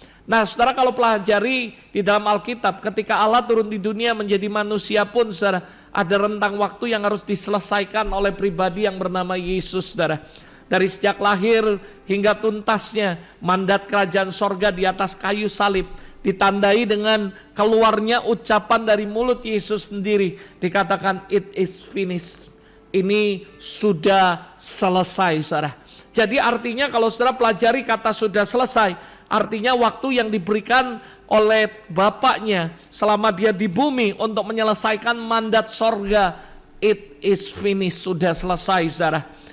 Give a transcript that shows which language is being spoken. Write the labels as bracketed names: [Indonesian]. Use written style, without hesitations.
[Indonesian] Nah, saudara, kalau pelajari di dalam Alkitab, ketika Allah turun di dunia menjadi manusia pun, saudara, ada rentang waktu yang harus diselesaikan oleh pribadi yang bernama Yesus, saudara. Dari sejak lahir hingga tuntasnya mandat kerajaan sorga di atas kayu salib ditandai dengan keluarnya ucapan dari mulut Yesus sendiri. Dikatakan [English] it is finished. [Indonesian] Ini sudah selesai, saudara. Jadi artinya kalau saudara pelajari kata sudah selesai, artinya waktu yang diberikan oleh Bapaknya selama dia di bumi untuk menyelesaikan mandat sorga, [English] it is finished, [Indonesian] sudah selesai, saudara.